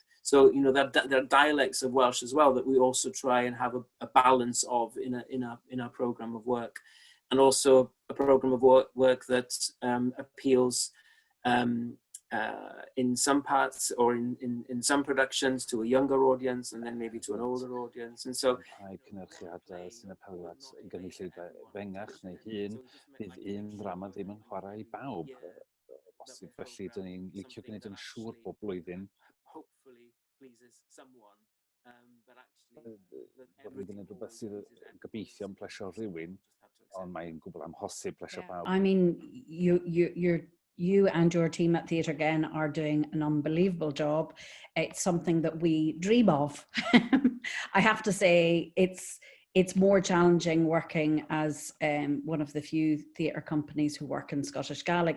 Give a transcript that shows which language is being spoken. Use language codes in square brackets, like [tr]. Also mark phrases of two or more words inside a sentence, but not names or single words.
[en] So, that there are dialects of Welsh as well that we also try and have a balance of in our program of work. And also a program of work that appeals in some parts or in some productions to a younger audience, and then maybe to an older audience. And so [cy] sy'n apelio at gynulleidfa fengach neu hŷn, bydd un ddrama ddim yn chwarae i bawb. Bosib felly, dyn ni'n licio gwneud yn siŵr bob blwyddyn [en] hopefully pleases someone, but actually [cy] bod ni'n gwneud rhywbeth sydd gobeithio yn plesio rhywun, ond mae'n gwbl amhosib plesio bawb. [en] I mean, you and your team at Theatre Again are doing an unbelievable job. It's something that we dream of. I have to say, it's more challenging working as one of the few theatre companies who work in Scottish Gaelic.